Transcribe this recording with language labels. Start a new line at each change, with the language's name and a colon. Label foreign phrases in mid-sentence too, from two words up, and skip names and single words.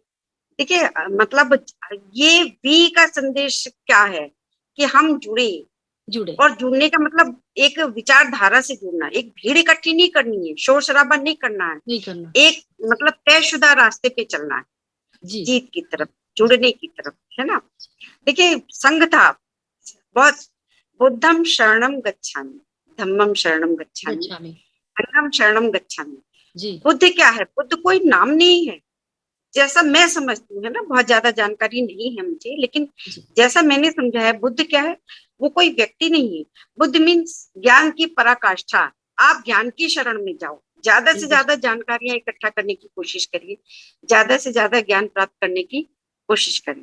Hindi: देखिए, मतलब ये वी का संदेश क्या है कि हम जुड़े। और जुड़ने का मतलब एक विचारधारा से जुड़ना, एक भीड़ इकट्ठी नहीं करनी है, शोर शराबा नहीं करना है, एक मतलब तयशुदा रास्ते पे चलना है, जीत की तरफ, जुड़ने की तरफ, है ना। देखिए, संघ था बहुत,
Pali: बुद्धम शरणम गच्छामि, धम्मम शरणम गच्छामि, संघम शरणम गच्छामि।
Hindi: बुद्ध क्या है? बुद्ध कोई नाम नहीं है, जैसा मैं समझती हूँ, है ना। बहुत ज्यादा जानकारी नहीं है मुझे, लेकिन जैसा मैंने समझा है, बुद्ध क्या है? वो कोई व्यक्ति नहीं है। बुद्ध मीन्स ज्ञान की पराकाष्ठा। आप ज्ञान की शरण में जाओ, ज्यादा से ज्यादा जानकारियां इकट्ठा करने की कोशिश करिए, ज्यादा से ज्यादा ज्ञान प्राप्त करने की कोशिश करिए।